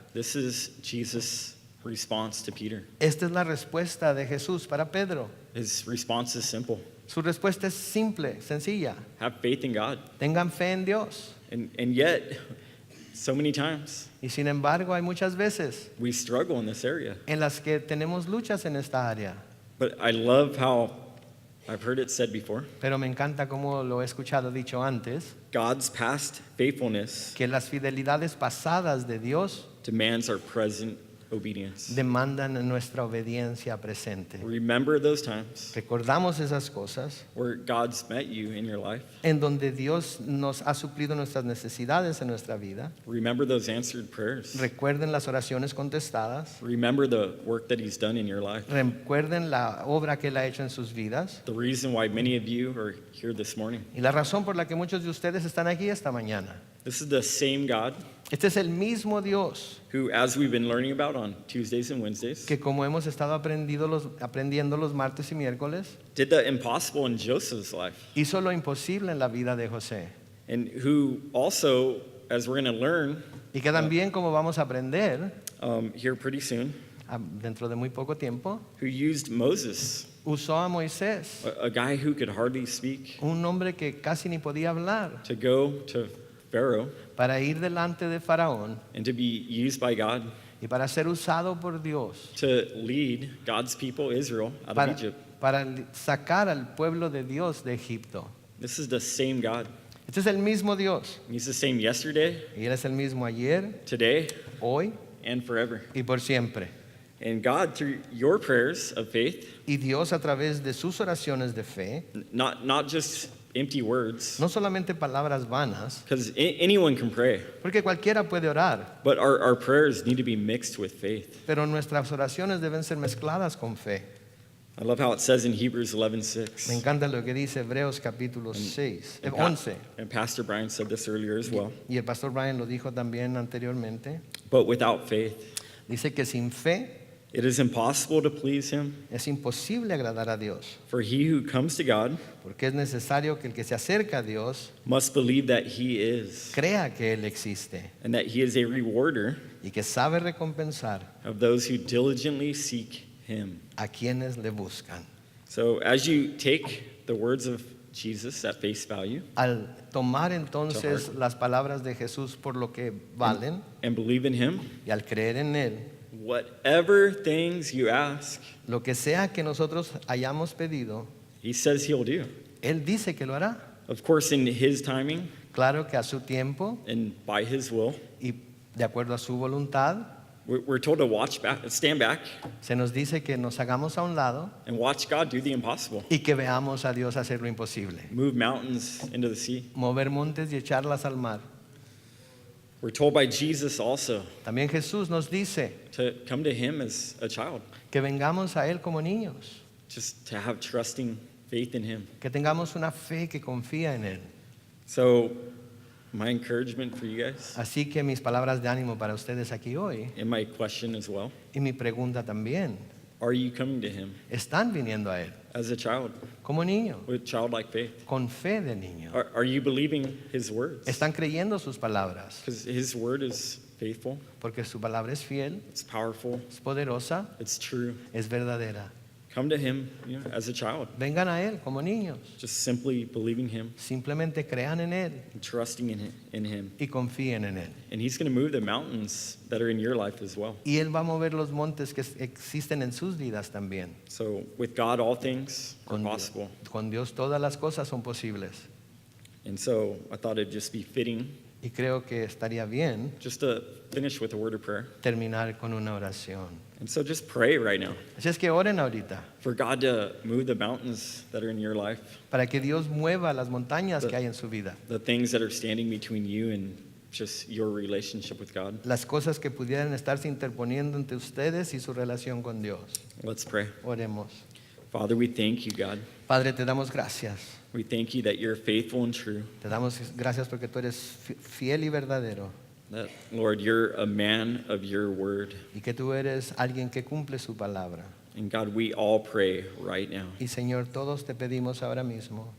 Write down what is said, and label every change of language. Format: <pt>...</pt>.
<en>This is Jesus' response to Peter.</en> <es>Esta es la respuesta de Jesús para Pedro.</es> <en>His response is simple.</en> <es>Su respuesta es simple, sencilla.</es> <en>Have faith in God.</en> <es>Tengan fe en Dios.</es> <en>And yet, so many times,</en> <es>Y sin embargo, hay muchas veces</es> <en>we struggle in this area.</en> <es>en las que tenemos luchas en esta área.</es> <en>But I love how I've heard it said before,</en> <es>Pero me encanta como lo he escuchado dicho antes,</es> <en>God's past faithfulness</en> <es>que las fidelidades pasadas de Dios</es> <en>demands our present obedience.</en> <es>demandan nuestra obediencia presente.</es> <en>Remember those times</en> <es>Recordamos esas cosas</es> <en>where God's met you in your life.</en> <es>en donde Dios nos ha suplido nuestras necesidades en nuestra vida.</es> <en>Remember those answered prayers.</en> <es>Recuerden las oraciones contestadas.</es> <en>Remember the work that He's done in your life.</en> <es>Recuerden la obra que Él ha hecho en sus vidas.</es> <en>The reason why many of you are here this morning.</en> <es>Y la razón por la que muchos de ustedes están aquí esta mañana.</es> <en>This is the same God</en> <es>Este es el mismo Dios</es> <en>who, as we've been learning about on Tuesdays and Wednesdays,</en> <es>que, como hemos estado aprendiendo los martes y miércoles,</es> <en>did the impossible in Joseph's life.</en> <es>hizo lo imposible en la vida de José.</es> <en>And who also, as we're going to learn</en> <es>Y que también, como vamos a aprender</es> <en>here pretty soon,</en> <es>dentro de muy poco tiempo,</es> <en>who used Moses,</en> <es>usó a Moisés,</es> <en>a guy who could hardly speak,</en> <es>un hombre que casi ni podía hablar,</es> <en>to go to Pharaoh</en> <es>para ir delante de Faraón</es> <en>and to be used by God</en> <es>y para ser usado por Dios</es> <en>to lead God's people, Israel, out of Egypt.</en> <es>para sacar al pueblo de Dios de Egipto.</es> <en>This is the same God.</en> <es>Este es el mismo Dios</es> <en>He's the same yesterday,</en> <es>y Él es el mismo ayer,</es> <en>today,</en> <es>hoy</es> <en>and forever.</en> <es>y por siempre.</es> <en>And God, through your prayers of faith,</en> <es>Y Dios, a través de sus oraciones de fe,</es> <en>not just empty words,</en> <es>no solamente palabras vanas,</es> <en>because anyone can pray,</en> <es>porque cualquiera puede orar,</es> <en>but our prayers need to be mixed with faith.</en> <es>pero nuestras oraciones deben ser mezcladas con fe.</es> <en>I love how it says in Hebrews</en> <es>Me</es> <en>11:6.</en> <es>encanta lo que dice Hebreos capítulo 6,</es> <en>And 11. And Pastor Brian said this earlier as well.</en> <es>Y el pastor Brian lo dijo también anteriormente.</es> <en>But without faith,</en> <es>Dice que sin fe</es> <en>it is impossible to please him.</en> <es>es imposible agradar a Dios,</es> <en>For he who comes to God</en> <es>porque es necesario que el que se acerca a Dios</es> <en>must believe that he is,</en> <es>crea que Él existe</es> <en>and that he is a rewarder</en> <es>y que sabe recompensar</es> <en>of those who diligently seek him.</en> <es>a quienes le buscan.</es> <en>So as you take the words of Jesus at face value</en> <es>Al tomar entonces las palabras de Jesús por lo que valen</es> <en>and believe in him,</en> <es>y al creer en Él,</es> <en>whatever things you ask,</en> <es>lo que sea que nosotros hayamos pedido,</es> <en>he says he'll do.</en> <es>Él dice que lo hará.</es> <en>Of course, in his timing</en> <es>Claro que a su tiempo</es> <en>and by his will.</en> <es>y de acuerdo a su voluntad,</es> <en>We're told to stand back</en> <es>se nos dice que nos hagamos a un lado</es> <en>and watch God do the impossible.</en> <es>y que veamos a Dios hacer lo imposible.</es> <en>Move mountains into the sea.</en> <es>Mover montes y echarlas al mar.</es> <en>We're told by Jesus also</en> <es>También Jesús nos dice</es> <en>to come to him as a child,</en> <es>que vengamos a Él como niños,</es> <en>just to have trusting faith in him.</en> <es>que tengamos una fe que confía en Él.</es> <en>So, my encouragement for you guys,</en> <es>Así que mis palabras de ánimo para ustedes aquí hoy,</es> <en>and my question as well,</en> <es>y mi pregunta también,</es> <en>are you coming to him</en> <es>¿están viniendo a Él</es> <en>as a child</en> <es>como niños,</es> <en>with childlike faith?</en> <es>con fe de niño?</es> <en>Are you believing his words?</en> <es>¿Están creyendo sus palabras?</es> <en>Because his word is faithful,</en> <es>Porque su palabra es fiel,</es> <en>it's powerful,</en> <es>es poderosa,</es> <en>it's true.</en> <es>es verdadera.</es> <en>Come to him, as a child,</en> <es>Vengan a Él como niños.</es> <en>just simply believing him</en> <es>Simplemente crean en Él</es> <en>and trusting in him.</en> <es>y confíen en Él.</es> <en>And he's going to move the mountains that are in your life as well.</en> <es>Y Él va a mover los montes que existen en sus vidas también.</es> <en>So with God, all things are</en> <es>Con,</es> <en>possible.</en> <es>con Dios todas las cosas son posibles.</es> <en>And so I thought it'd just be fitting</en> <es>Y creo que estaría bien</es> <en>just to finish with a word of prayer.</en> <es>terminar con una oración.</es> <en>And so just pray right now</en> <es>Así es que oren ahorita</es> <en>for God to move the mountains that are in your life,</en> <es>para que Dios mueva las montañas que hay en su vida.</es> <en>the things that are standing between you and just your relationship with God.</en> <es>Las cosas que pudieran estarse interponiendo entre ustedes y su relación con Dios.</es> <en>Let's pray.</en> <es>Oremos.</es> <en>Father, we thank you, God.</en> <es>Padre, te damos gracias.</es> <en>We thank you that you're faithful and true.</en> <es>Te damos gracias porque tú eres fiel y verdadero.</es> <en>That, Lord, you're a man of your word.</en> <es>Y que tú eres alguien que cumple su palabra.</es> <en>And God, we all pray right now</en> <es>Y Señor, todos te pedimos ahora mismo</es>